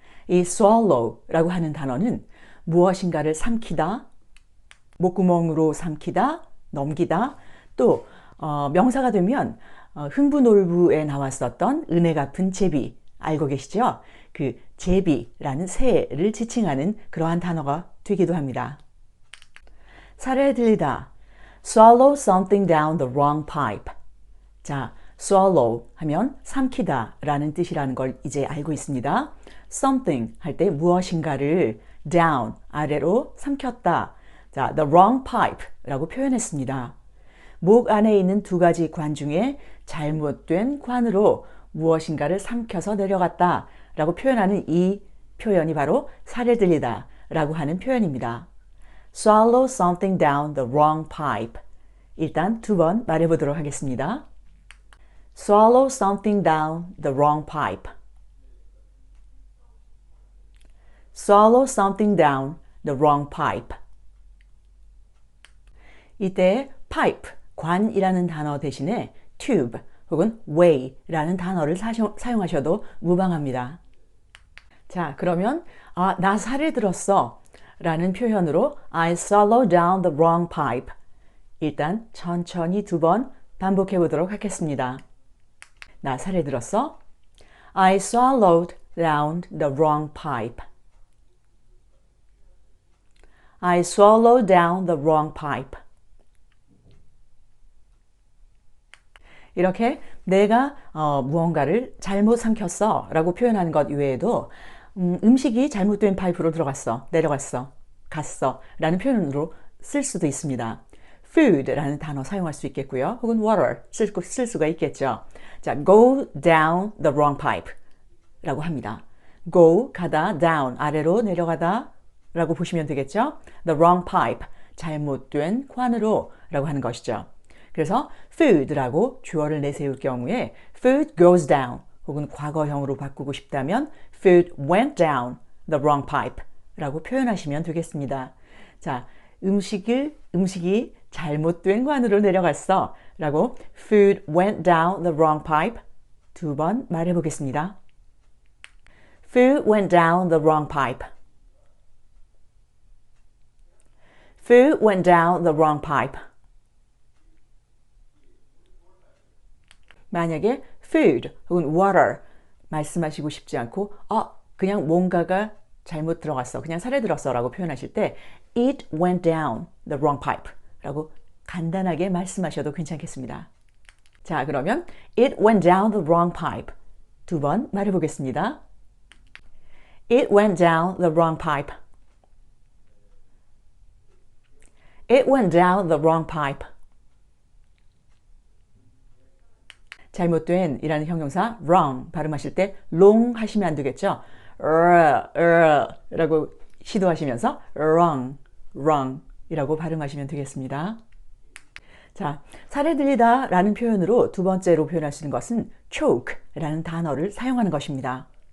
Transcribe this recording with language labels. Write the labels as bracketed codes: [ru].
[ko] 이 swallow 라고 하는 단어는 무엇인가를 삼키다, 목구멍으로 삼키다, 넘기다, 또 명사가 되면 흥부놀부에 나왔었던 은혜 갚은 제비 알고 계시죠? 그 제비라는 새를 지칭하는 그러한 단어가 되기도 합니다. 사례 들리다, [en] swallow something down the wrong pipe. [ko] 자, swallow 하면 삼키다 라는 뜻이라는 걸 이제 알고 있습니다. something 할 때 무엇인가를 down, 아래로 삼켰다. 자, the wrong pipe 라고 표현했습니다. 목 안에 있는 두 가지 관 중에 잘못된 관으로 무엇인가를 삼켜서 내려갔다 라고 표현하는 이 표현이 바로 사례 들리다 라고 하는 표현입니다. [en] swallow something down the wrong pipe. [ko] 일단 두 번 말해보도록 하겠습니다. [en] swallow something down the wrong pipe. swallow something down the wrong pipe. [ko] 이때 pipe, 관이라는 단어 대신에 tube 혹은 way라는 단어를 사용하셔도 무방합니다. 자, 그러면 나 사례 들었어 라는 표현으로 [en] I swallow down the wrong pipe. [ko] 일단 천천히 두 번 반복해 보도록 하겠습니다. 나 사례 들었어? [en] I swallowed down the wrong pipe. I swallowed down the wrong pipe. [ko] 이렇게 내가 무언가를 잘못 삼켰어 라고 표현하는 것 외에도 음식이 잘못된 파이프로 들어갔어, 내려갔어, 갔어 라는 표현으로 쓸 수도 있습니다. food라는 단어 사용할 수 있겠고요. 혹은 water 쓸 수가 있겠죠. [en] 자, go down the wrong pipe [ko] 라고 합니다. go, 가다, down, 아래로 내려가다 라고 보시면 되겠죠. [en] the wrong pipe, [ko] 잘못된 관으로 라고 하는 것이죠. 그래서 food라고 주어를 내세울 경우에 [en] food goes down [ko] 혹은 과거형으로 바꾸고 싶다면 [en] food went down the wrong pipe [ko] 라고 표현하시면 되겠습니다. 자, 음식이 잘못된 관으로 내려갔어 라고 [en] food went down the wrong pipe [ko] 두 번 말해 보겠습니다. [en] food went down the wrong pipe. food went down the wrong pipe. [ko] 만약에 food 혹은 water 말씀하시고 싶지 않고 그냥 뭔가가 잘못 들어갔어, 그냥 사례 들었어 라고 표현하실 때 [en] it went down the wrong pipe [ko] 라고 간단하게 말씀하셔도 괜찮겠습니다. [en] 자, [ko] 그러면 [en] it went down the wrong pipe [ko] 두 번 말해보겠습니다. [en] it went down the wrong pipe. it went down the wrong pipe. [ko] 잘못된 이라는 형용사 wrong 발음하실 때 long 하시면 안 되겠죠. 라고 시도하시면서 wrong, wrong 이라고 발음하시면 되겠습니다. 자, 살에 들리다 라는 표현으로 두 번째로 표현할 수 있는 것은 choke 라는 단어를 사용하는 것입니다.